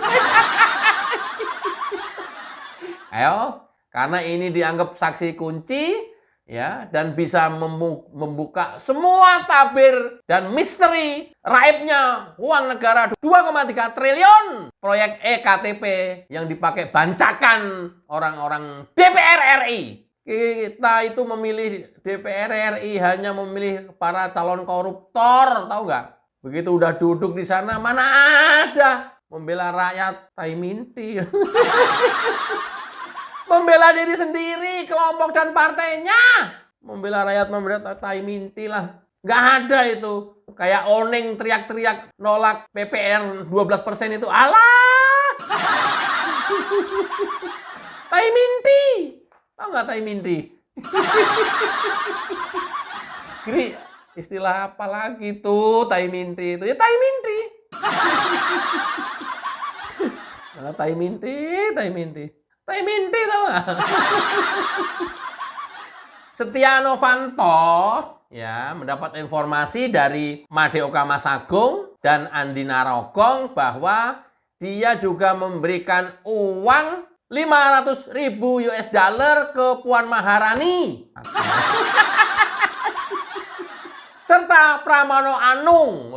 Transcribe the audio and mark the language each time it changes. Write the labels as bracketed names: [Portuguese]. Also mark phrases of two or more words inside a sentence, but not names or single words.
[Indonesian] Ayo, karena ini dianggap saksi kunci, ya, dan bisa membuka semua tabir dan misteri raibnya uang negara 2,3 triliun proyek EKTP yang dipakai bancakan orang-orang DPR RI. Kita itu memilih DPR RI hanya memilih para calon koruptor, tahu nggak? Begitu udah duduk di sana, mana ada membela rakyat, tai minti. Membela diri sendiri, kelompok dan partainya. Membela rakyat, membela tai minti lah. Nggak ada itu. Kayak Oneng teriak-teriak nolak PPR 12% itu. Alah! Tai minti. Tahu nggak tai minti? Giri, istilah apa lagi tuh tai minti itu? Ya tai minti. Nah, tai minti. Tai minti tau nggak? Setia Novanto ya mendapat informasi dari Madeo Kamasagung dan Andi Narogong bahwa dia juga memberikan uang 500.000 US dollar ke Puan Maharani serta Pramono Anung.